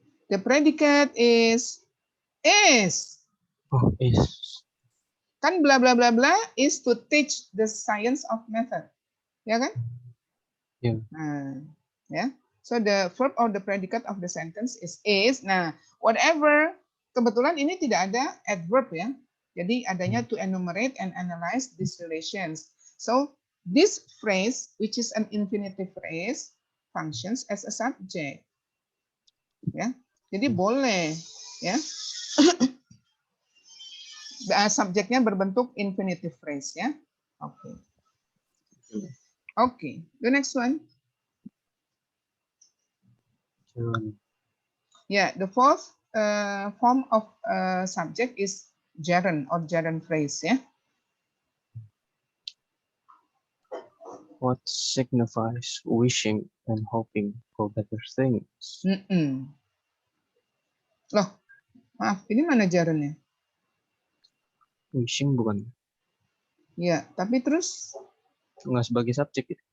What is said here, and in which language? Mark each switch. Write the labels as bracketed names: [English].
[English] The predicate is. Oh, is. Kan bla bla bla bla is to teach the science of method. [Indonesian] Ya kan? [English] Yeah. [Indonesian] Nah, ya. [English] So the verb or the predicate of the sentence is. Nah, whatever. [Indonesian] Kebetulan ini tidak ada adverb ya. Jadi adanya [English] to enumerate and analyze these relations. So this phrase, which is an infinitive phrase, functions as a subject. [Indonesian] Ya. Jadi boleh ya. Subjeknya berbentuk infinitive phrase ya. Oke. [English] Okay, the next one. Yeah, the fourth form of subject is gerund or gerund phrase. Yeah. What signifies wishing and hoping for better things? [Indonesian] Loh, maaf, ini mana gerundnya? Wishing bukan? Iya, tapi terus? Nggak sebagai subjek ya?